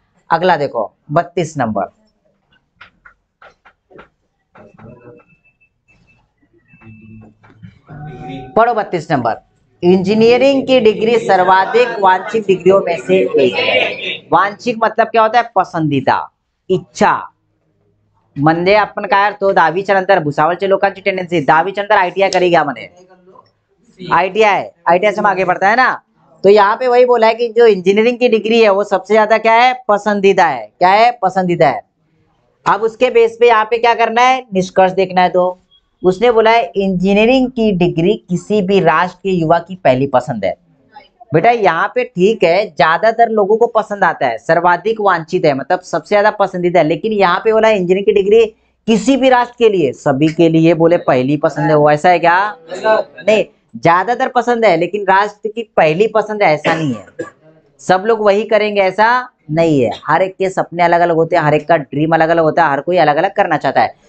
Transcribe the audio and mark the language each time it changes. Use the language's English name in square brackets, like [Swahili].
[Hindi] अगला देखो 32 नंबर, पढ़ो 32 नंबर, इंजीनियरिंग की डिग्री सर्वाधिक वांछित डिग्रियों में से एक है। वांछित मतलब क्या होता है, पसंदीदा, इच्छा। [Marathi] म्हणजे आपण काय करतो, 10वीच्या नंतर भुसावळच्या लोकांची टेंडेन्सी 10वीच्या नंतर [Hindi] आईटीआई करेगा [Marathi] म्हणे, [Hindi] आईटीआई से हम आगे बढ़ता है ना। तो यहाँ पे वही बोला है कि जो इंजीनियरिंग की डिग्री है वो सबसे ज्यादा क्या है, पसंदीदा है। क्या है, पसंदीदा है। अब उसके बेस पे यहाँ पे क्या करना है, निष्कर्ष देखना है। तो उसने बोला है इंजीनियरिंग की डिग्री किसी भी राष्ट्र के युवा की पहली पसंद है। बेटा यहाँ पे ठीक है, ज्यादातर लोगों को पसंद आता है, सर्वाधिक वांछित है, मतलब सबसे ज्यादा पसंदीदा है, लेकिन यहाँ पे बोला है इंजीनियरिंग की डिग्री किसी भी राष्ट्र के लिए, सभी के लिए बोले पहली पसंद है, वो ऐसा है क्या, नहीं, ज्यादातर पसंद है लेकिन राष्ट्र की पहली पसंद है ऐसा नहीं है, सब लोग वही करेंगे ऐसा नहीं है, हर एक के सपने अलग अलग होते हैं, हर एक का ड्रीम अलग अलग होता है, हर कोई अलग अलग करना चाहता है।